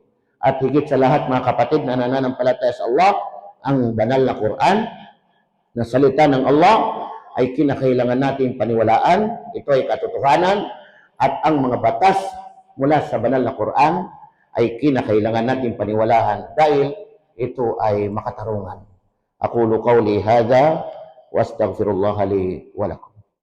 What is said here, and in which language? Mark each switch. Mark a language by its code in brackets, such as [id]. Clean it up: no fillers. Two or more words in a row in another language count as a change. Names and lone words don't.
[tl] At higit sa lahat, mga kapatid na nananampalataya sa Allah, ang banal na Quran, na salita ng Allah, ay kinakailangan natin paniwalaan. Ito ay katotohanan. At ang mga batas mula sa banal na Quran ay kinakailangan natin paniwalaan dahil ito ay makatarungan. [ar] أقول قولي هذا وأستغفر الله لي ولكم.